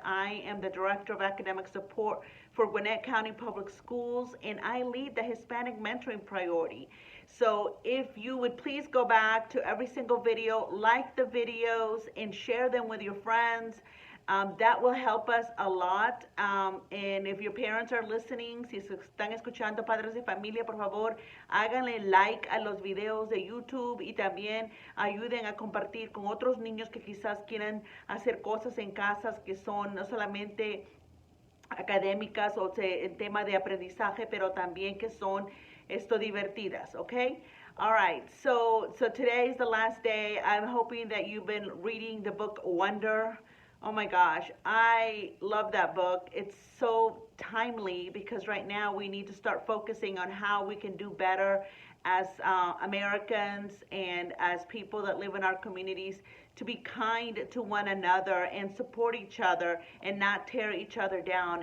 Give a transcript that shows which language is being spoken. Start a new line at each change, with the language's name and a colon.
English: I am the Director of Academic Support for Gwinnett County Public Schools, and I lead the Hispanic Mentoring Priority. So if you would please go back to every single video, like the videos, and share them with your friends. That will help us a lot. And if your parents are listening,
Spanish: si están escuchando padres de familia, por favor, háganle like a los videos de YouTube y también ayuden a compartir con otros niños que quizás quieran hacer cosas en casas que son no solamente académicas o en tema de aprendizaje, pero también que son divertidas, okay?
English: All right, so today is the last day. I'm hoping that you've been reading the book Wonder. Oh my gosh, I love that book. It's so timely because right now we need to start focusing on how we can do better as Americans and as people that live in our communities, to be kind to one another and support each other and not tear each other down.